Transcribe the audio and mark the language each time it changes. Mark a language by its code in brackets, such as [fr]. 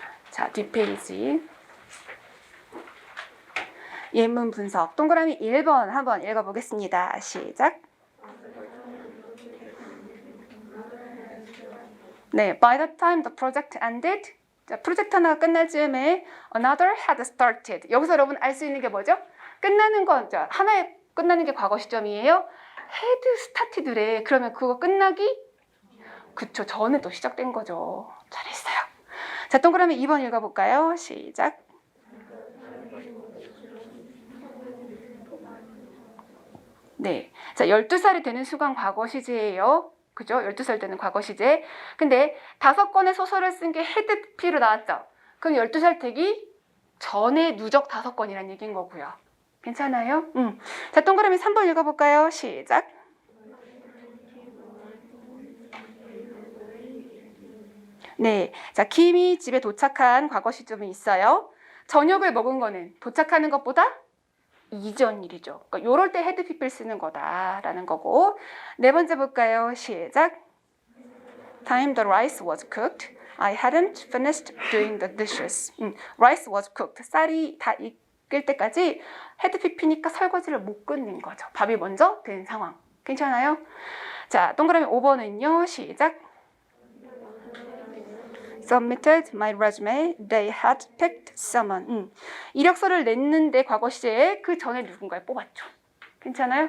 [ko] 자, 뒷페이지. 예문 분석. 동그라미 1번 한번 읽어보겠습니다. 시작. [en] 네, by the time the project ended. [ko] 자, 프로젝트 하나가 끝날 즈음에 [en] another had started. [ko] 여기서 여러분 알 수 있는 게 뭐죠? 끝나는 건, 자, 하나에 끝나는 게 과거 시점이에요. had started래. 그러면 그거 끝나기? 그쵸, 전에 또 시작된 거죠. 잘했어요. 자, 동그라미 2번 읽어볼까요? 시작. 네, 자, 12살이 되는 순간 과거 시제예요. 그죠? 12살 되는 과거 시제. 근데 5권의 소설을 쓴 게 had pp로 나왔죠? 그럼 12살 되기 전에 누적 5권이란 얘기인 거고요. 괜찮아요? 자, 동그라미 3번 읽어볼까요? 시작. 네, 자, 김이 집에 도착한 과거 시점이 있어요. 저녁을 먹은 거는 도착하는 것보다 이전 일이죠. 그러니까 요럴 때 had pp를 쓰는 거다라는 거고. 네 번째 볼까요? 시작. [en] Time the rice was cooked. I hadn't finished doing the dishes. Rice was cooked. [ko] 쌀이 다 익을 때까지 had pp니까 설거지를 못 끝낸 거죠. 밥이 먼저 된 상황. 괜찮아요? 자, 동그라미 5번은요. 시작. [en] Submitted my resume. They had picked someone. [ko] 이력서를 냈는데 과거 시제에 그 전에 누군가를 뽑았죠. 괜찮아요?